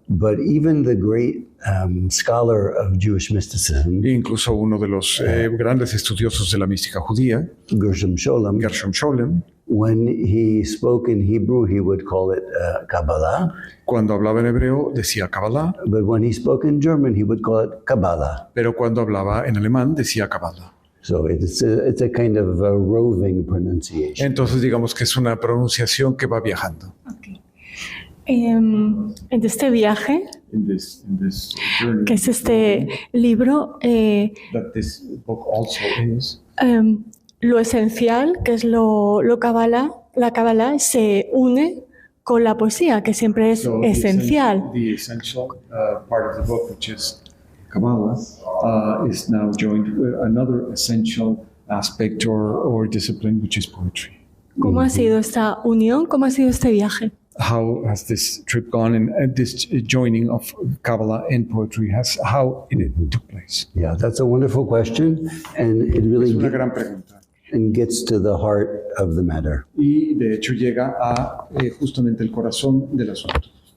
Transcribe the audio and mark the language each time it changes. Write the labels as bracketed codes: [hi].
[en] but even the great scholar of Jewish mysticism, [es] incluso uno de los grandes estudiosos de la mística judía, [en] Gershom Scholem, [es] Gershom Scholem, [en] when he spoke in Hebrew, he would call it Kabbalah. [es] cuando hablaba en hebreo decía Kabbalah, [en] But when he spoke in German, he would call it Kabbalah. [es] pero cuando hablaba en alemán decía Kabbalah. [en] So it's a kind of a roving pronunciation. [es] Entonces digamos que es una pronunciación que va viajando. En este viaje, [en] In this journey, [es] que es este libro, [en] that this book also is, [es] lo esencial, que es lo Kabbalah, la Kabbalah se une con la poesía, que siempre es [en] so [es] esencial. [en] the essential part of the book, which is Kabbalah, is now joined with another essential aspect or discipline, which is poetry. [es] ¿Cómo ha sido esta unión? ¿Cómo ha sido este viaje? [en] How has this trip gone, and this joining of Kabbalah and poetry how it took place? Yeah, that's a wonderful question, and it [es] Es [en] really [es] una gran pregunta. [en] and gets to the heart of the matter. [es] Y de hecho llega a justamente el corazón del asunto.